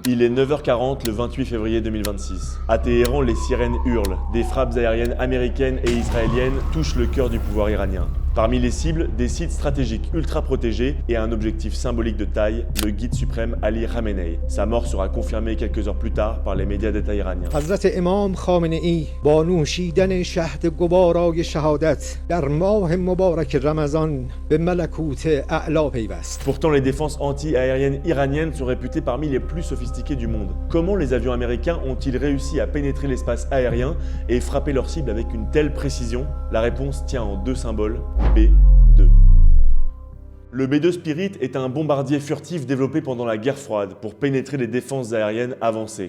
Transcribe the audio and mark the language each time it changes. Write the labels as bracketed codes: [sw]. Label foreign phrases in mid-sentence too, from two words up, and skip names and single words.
[fr] Il est 9h40 le 28 février 2026. À Téhéran, les sirènes hurlent. Des frappes aériennes américaines et israéliennes touchent le cœur du pouvoir iranien. Parmi les cibles, des sites stratégiques ultra protégés et un objectif symbolique de taille, le guide suprême Ali Khamenei. Sa mort sera confirmée quelques heures plus tard par les médias d'État iraniens. [fa] حضرت امام خامنه ای با نوشیدن شهد گوارای شهادت در ماه مبارک رمضان به ملکوت اعلا پیوست. [fr] Pourtant, les défenses anti-aériennes iraniennes sont réputées parmi les plus sophistiquées du monde. Comment les avions américains ont-ils réussi à pénétrer l'espace aérien et frapper leur cible avec une telle précision? La réponse tient en deux symboles, B2. Le B-2 Spirit est un bombardier furtif développé pendant la guerre froide pour pénétrer les défenses aériennes avancées.